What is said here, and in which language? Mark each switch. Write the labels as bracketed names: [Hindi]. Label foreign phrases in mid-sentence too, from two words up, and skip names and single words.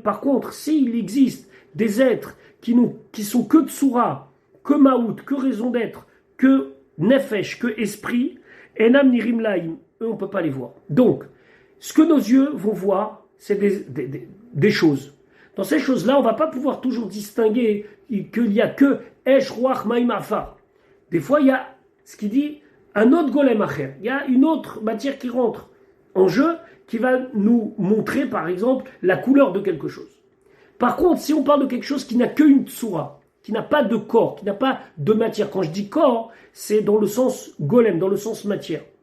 [French] Par contre, s'il existe des êtres qui sont que tsura, que maout, que raison d'être, que nefesh, que esprit, [Hebrew] אינם נראים לעין, [French] eux on ne peut pas les voir. Donc, ce que nos yeux vont voir, c'est des choses. Dans ces choses-là, on ne va pas pouvoir toujours distinguer qu'il n'y a que [Hebrew] אש, רוח, מים, עפר. [French] Des fois, il y a ce qui dit un autre [Hebrew] גולם אחר. [French] Il y a une autre matière qui rentre en jeu qui va nous montrer, par exemple, la couleur de quelque chose. Par contre, si on parle de quelque chose qui n'a qu'une tsura, qui n'a pas de corps, qui n'a pas de matière, quand je dis corps, c'est dans le sens golem, dans le sens matière.